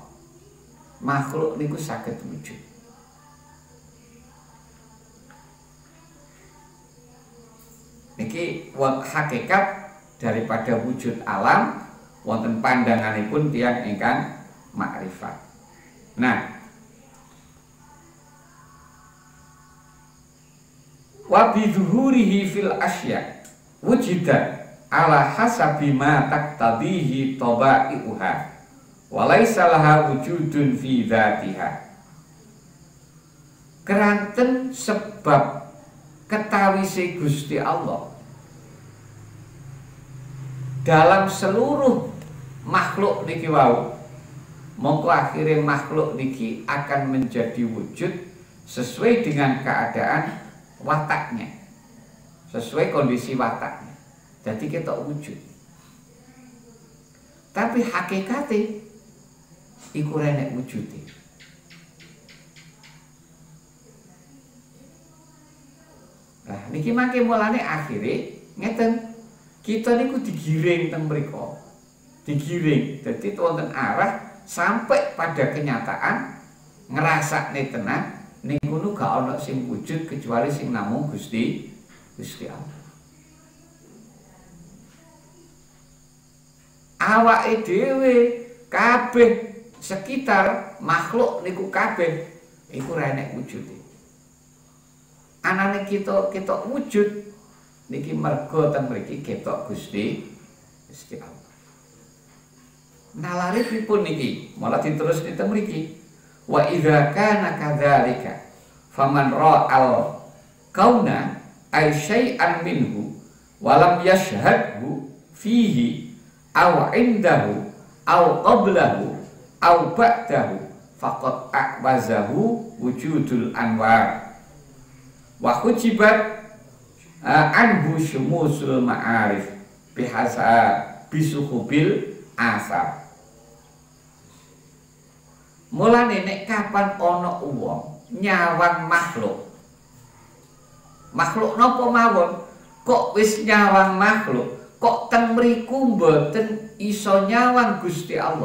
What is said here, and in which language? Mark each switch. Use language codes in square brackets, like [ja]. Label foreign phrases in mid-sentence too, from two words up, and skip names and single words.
[jv] Makhluk niku saged wujud. Niki hakikat daripada wujud alam wonten pandanganipun tiyang ingkang makrifat. Nah, [ar] وبظهوره في الأشياء وجدت على حسب ما تقتضيه طبائعها وليس لها وجود في ذاتها. [jv] Keranten sebab ketawise [id] Gusti Allah dalam seluruh makhluk [jv] niki wau, mongko [id] akhirnya makhluk niki akan menjadi wujud sesuai dengan keadaan wataknya, sesuai kondisi wataknya. Jadi kita wujud. [jv] Tapi hakikate iku renek wujude. Nah, niki mangke mulane akhirnya ngeten. Kita niku digiring teng mriko. Digiring. Dadi wonten arah [id] sampai pada kenyataan [jv] ngrasakne tenan ning kono gak ana sing wujud kecuali sing namung Gusti Allah. Awake dhewe kabeh sekitar makhluk niku kabeh iku ora enek wujude. Anane kita wujud niki mergo teng mriki ketok Gusti Allah. Nalare pripun niki? Malah diterus teng mriki. [ar] وإذا كان كذلك فمن رأى الكون أي شيئا منه ولم يشهده فيه أو عنده أو قبله أو بعده فقد أعوزه وجود الأنوار وحجبت عنه شموس المعارف بحسا بسحب الآثار. [jv] Mulane nek kapan ana wong nyawang makhluk napa mawon kok wis nyawang makhluk kok ten mriku mboten iso nyawang Gusti Allah.